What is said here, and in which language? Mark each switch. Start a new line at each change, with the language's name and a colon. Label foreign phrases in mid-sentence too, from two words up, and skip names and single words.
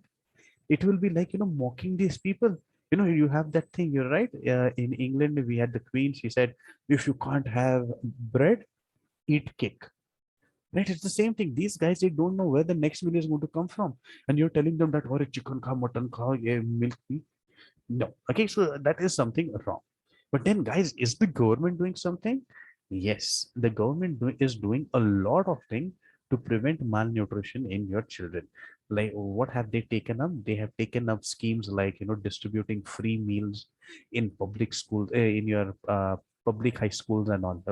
English: It will be like, mocking these people. You have that thing, you're right. In England, we had the queen. She said, if you can't have bread, eat cake. Right? It's the same thing. These guys, they don't know where the next meal is going to come from. And you're telling them that, or chicken kha, mutton kha, yeah, milk. No. Okay, so that is something wrong. But then, guys, is the government doing something? Yes, the government is doing a lot of things to prevent malnutrition in your children. Like, what have they taken up? They have taken up schemes like, distributing free meals in public schools, in your public high schools and all.